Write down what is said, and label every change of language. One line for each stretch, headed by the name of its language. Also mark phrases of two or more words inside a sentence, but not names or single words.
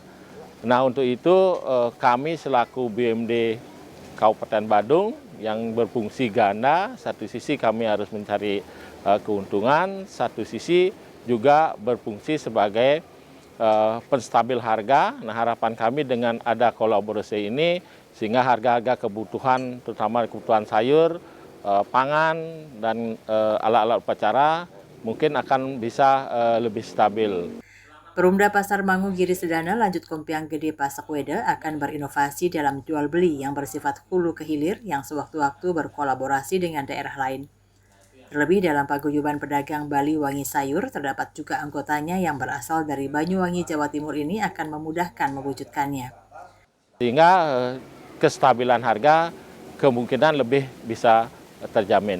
Indonesian: Nah, untuk itu kami selaku BUMD Kabupaten Badung yang berfungsi ganda, satu sisi kami harus mencari keuntungan, satu sisi juga berfungsi sebagai penstabil harga. Nah, harapan kami dengan ada kolaborasi ini sehingga harga-harga kebutuhan, terutama kebutuhan sayur, pangan dan alat-alat upacara mungkin akan bisa lebih stabil. Perumda Pasar Mangu Giri Sedana lanjut Kompiang Gede Pasakweda akan berinovasi dalam jual beli yang bersifat hulu ke hilir yang sewaktu-waktu berkolaborasi dengan daerah lain. Terlebih dalam Paguyuban Pedagang Bali Wangi Sayur terdapat juga anggotanya yang berasal dari Banyuwangi, Jawa Timur ini akan memudahkan mewujudkannya. Sehingga kestabilan harga kemungkinan lebih bisa terjamin.